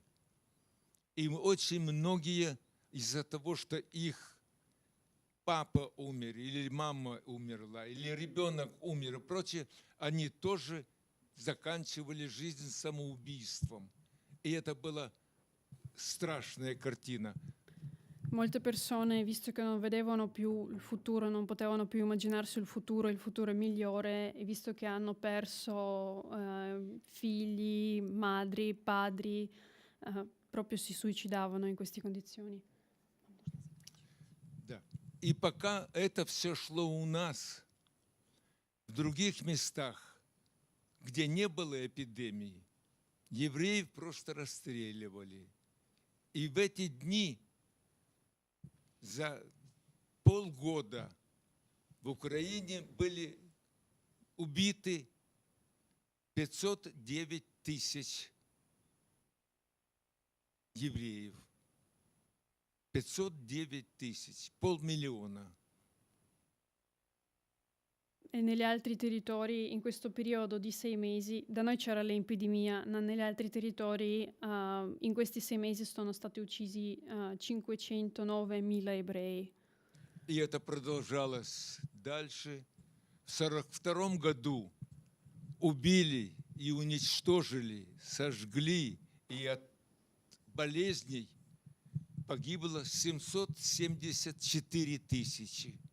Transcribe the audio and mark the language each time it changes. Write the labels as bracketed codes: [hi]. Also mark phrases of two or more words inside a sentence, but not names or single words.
[ru] И очень многие из-за того, что их папа умер, или мама умерла, или ребенок умер и прочее, они тоже заканчивали жизнь самоубийством. И это была страшная картина. [it] Molte persone, visto che non vedevano più il futuro, non potevano più immaginarsi il futuro migliore, e visto che hanno perso figli, madri, padri, proprio si suicidavano in queste condizioni. [ru] Да. И пока это все шло у нас, в других местах, где не было эпидемии, евреев просто расстреливали. И в эти дни за полгода в Украине были убиты 509 тысяч евреев. 509 тысяч, 500 000. [it] E negli altri territori, in questo periodo di 6 mesi, da noi c'era l'epidemia, ma negli altri territori in questi 6 mesi sono stati uccisi 509.000 ebrei. [ru] И это продолжалось дальше. В 1942 году убили и уничтожили, сожгли, и от болезней погибло 774 тысячи.